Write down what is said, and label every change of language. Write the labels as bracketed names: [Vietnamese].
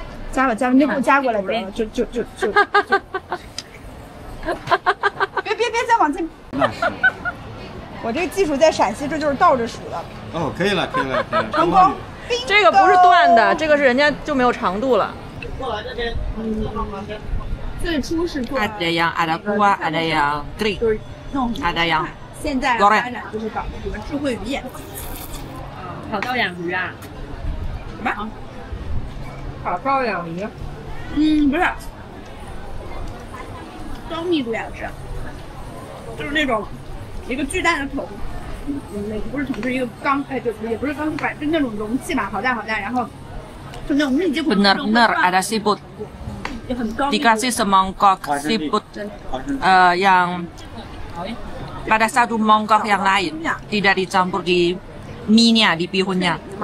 [Chinese] 夹吧，那给我夹过来得了，就。别再往这。那是。我这个技术在陕西，这就是倒着数的。哦，可以了。成功。这个不是断的，这个是人家就没有长度了。过来这边。最初是做。 [Indonesian] ada yang ada kuah, ada yang kering, ada yang [Chinese] 现在发展就是搞什么智慧渔业。烤羔养鱼啊？什么？烤羔养鱼？不是，高密度养殖，就是那种一个巨大的桶，不是桶，是一个缸，就也不是缸，就那种容器吧，好大，然后就那种密集恐惧症。 [Indonesian] Benar ada seafood. Dikasih semangkok seafood yang pada satu mangkok yang lain, tidak dicampur di mie-nya, di bihunnya.